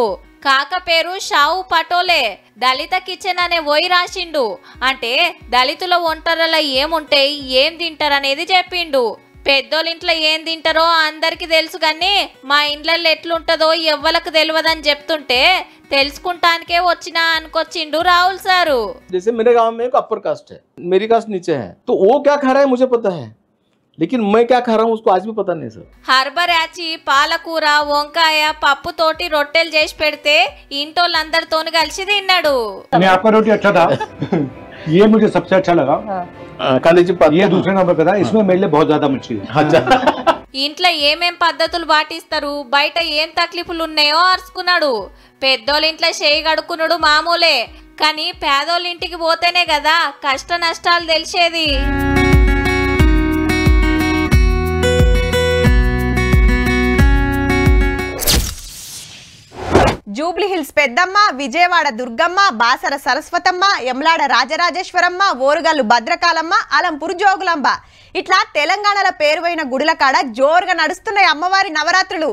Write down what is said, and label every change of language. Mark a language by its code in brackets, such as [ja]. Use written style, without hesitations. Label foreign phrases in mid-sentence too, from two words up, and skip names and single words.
[te] కాక పేరు షావు పటోలే. దళిత కిచెన్ అనే పోయి రాసిండు. అంటే దళితుల వంటలలో ఏముంటాయి, ఏం తింటారనేది చెప్పిండు. పెద్దోళ్ళింట్లో ఏం తింటారో అందరికి తెలుసు, కానీ మా ఇండ్లలో ఎట్లుంటదో ఎవ్వలకు తెలియదని చెప్తుంటే తెలుసుకుంటానికే వచ్చినా అనుకొచ్చిండు రాహుల్ సారు. [hi] जैसे मेरे गांव में एक [en] upper caste [hi] है, मेरी कास्ट नीचे है, तो वो क्या खा रहा है मुझे पता है, लेकिन मैं क्या खा रहा हूँ उसको आज भी पता नहीं सर. [te] హర్బరాచి పాలకూర వంకాయ పప్పు తోటి రొట్టెలు చేసి పెడితే ఇంటోళ్ళందరితోని కలిసి తిన్నాడు. [hi] मैं आपका रोटी अच्छा था. ये मुझे सबसे अच्छा लगा. ये दूसरे नंबर पे था. इसमें मेरे लिए बहुत ज्यादा मच्छी है. [te] ఇంట్లో ఏమేం పద్ధతులు పాటిస్తారు, బయట ఏం తక్లీఫులు ఉన్నాయో అరుచుకున్నాడు. పెద్దోళ్ళింట్లో చేయి గడుకున్నాడు మామూలే, కానీ పేదోళ్ళింటికి పోతేనే కదా కష్ట నష్టాలు తెలిసేది. జూబ్లీ హిల్స్ పెద్దమ్మ, విజయవాడ దుర్గమ్మ, బాసర సరస్వతమ్మ, యమలాడ రాజరాజేశ్వరమ్మ, ఓరుగల్లు భద్రకాలమ్మ, అలంపూర్ జోగులాంబ ఇట్లా తెలంగాణలో పేరువైన గుడుల కాడ జోరుగా నడుస్తున్నాయి అమ్మవారి నవరాత్రులు.